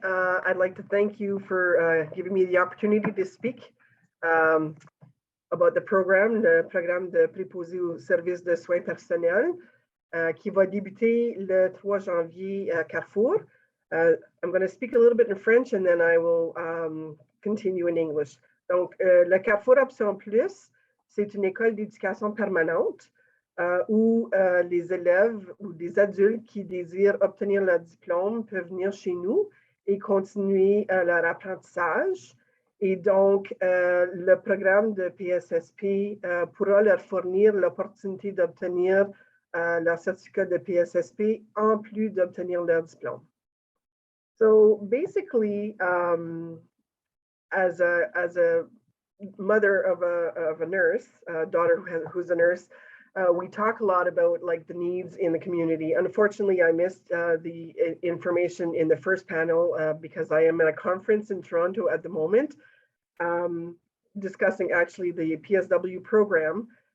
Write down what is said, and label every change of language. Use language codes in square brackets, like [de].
[en] I'd like to thank you for giving me the opportunity to speak about the [fr] programme de préposé aux services de soins personnels qui va débuter le 3 janvier à Carrefour. [en] I'm going to speak a little bit in French and then I will continue in English. [fr] Donc, le Carrefour Options Plus, c'est une école d'éducation permanente où les élèves ou des adultes qui désirent obtenir leur diplôme peuvent venir chez nous et continuer leur apprentissage. Et donc, le programme de PSSP pourra leur fournir l'opportunité d'obtenir leur certificat de PSSP en plus d'obtenir leur diplôme. [en] So basically, as a mother of a nurse, daughter who's a nurse, we talk a lot about like the needs in the community. Unfortunately, I missed the information in the first panel because I am at a conference in Toronto at the moment, discussing actually the PSW program.